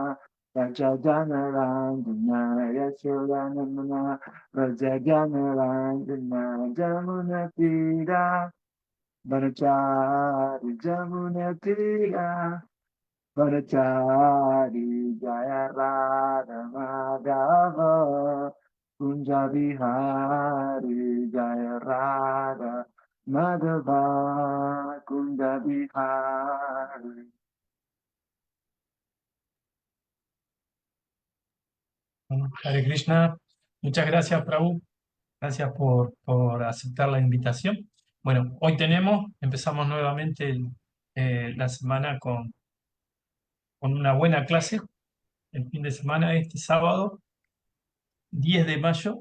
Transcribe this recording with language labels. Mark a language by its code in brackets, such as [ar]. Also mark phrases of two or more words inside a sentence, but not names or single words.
[sa] राजाजनरन्दन, यशोदानन्दन, राजाजनरन्दन, यमुना तीर, वनचारी, यमुना तीर, वनचारी, जय राधा माधव, कुञ्ज बिहारी, जय राधा माधव, कुञ्ज बिहारी. Hare Krishna, [es] muchas gracias, Prabhu. Gracias por aceptar la invitación. Bueno, hoy empezamos nuevamente la semana con una buena clase, el fin de semana, este sábado, 10 de mayo.